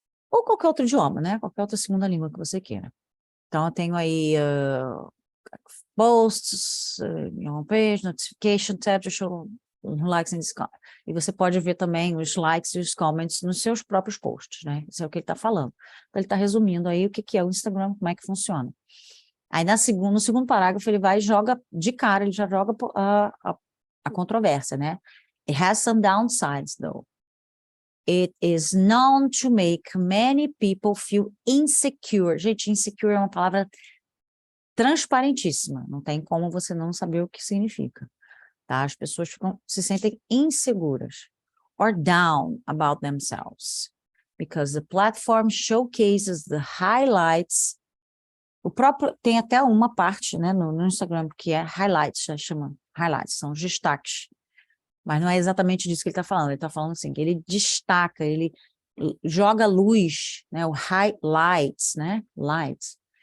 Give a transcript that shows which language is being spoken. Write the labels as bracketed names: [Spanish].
[Portuguese] Ou qualquer outro idioma, né? Qualquer outra segunda língua que você queira. Então, eu tenho aí posts, homepage, notification tab, deixa eu [English] likes and comments. [Portuguese] E você pode ver também os likes e os comments nos seus próprios posts, né? Isso é o que ele está falando. Então, ele está resumindo aí o que é o Instagram, como é que funciona. Aí, no segundo parágrafo, ele vai e joga de cara, ele já joga a controvérsia, né? [English] It has some downsides, though. It is known to make many people feel insecure. [Portuguese] Gente, insecure é uma palavra transparentíssima. Não tem como você não saber o que significa. Tá? As pessoas se sentem inseguras. [English] Or down about themselves. Because the platform showcases the highlights. [Portuguese] O próprio, tem até uma parte, né, no Instagram que é highlights, já chama highlights, são os destaques. Mas não é exatamente disso que ele está falando. Ele está falando assim, que ele destaca, ele joga luz, né, o highlights, né, lights.